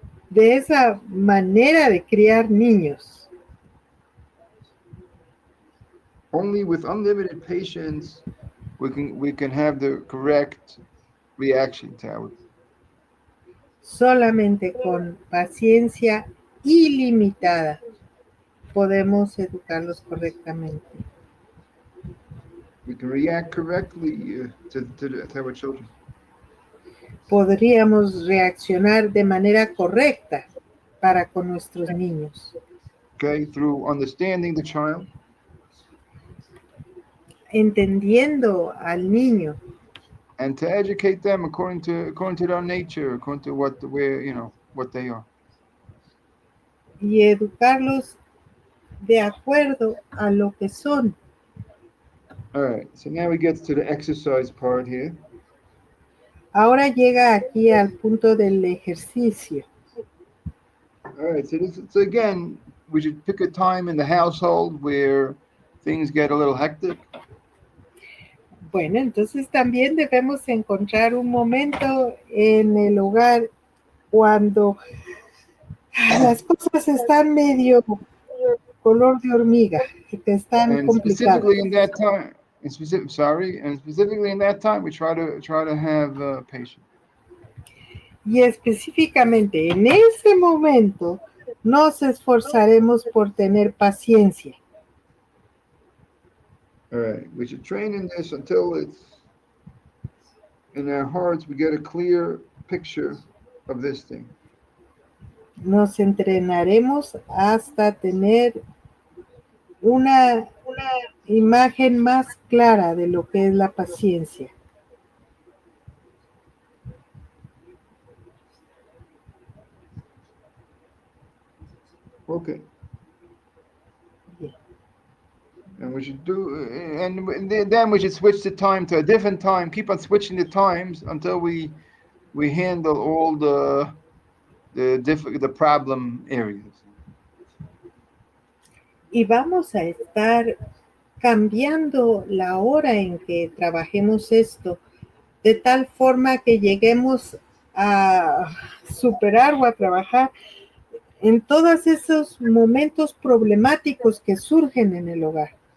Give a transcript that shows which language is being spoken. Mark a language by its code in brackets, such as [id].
[es] de esa manera de criar niños. [en] Only with unlimited patience we can have the correct reaction to it. [es] Solamente con paciencia ilimitada podemos educarlos correctamente. [en] We can react correctly to our children. [es] Podríamos reaccionar de manera correcta para con nuestros niños. [en] Okay, through understanding the child, [es] Entendiendo al niño [en] and to educate them according to their nature, according to what they are. [es] y educarlos de acuerdo a lo que son. [en] All right, so now we get to the exercise part here. [es] Ahora llega aquí al punto del ejercicio. [en] All right, so again, we should pick a time in the household where things get a little hectic. [es] Bueno, entonces también debemos encontrar un momento en el hogar cuando las cosas están medio color de hormiga, que están [en] And [es] complicadas. [en] specifically in that time, specifically in that time, we try to have patience. [es] Y específicamente en ese momento nos esforzaremos por tener paciencia. [en] All right, we should train in this until it's in our hearts we get a clear picture of this thing. [es] Nos entrenaremos hasta tener una imagen más clara de lo que es la paciencia. [en] Okay. And we should do, and then we should switch the time to a different time. Keep on switching the times until we handle all the problem areas. [es] Y vamos a estar cambiando la hora en que trabajemos esto, de tal forma que lleguemos a superar o a trabajar en todos esos momentos problemáticos que surgen en el hogar.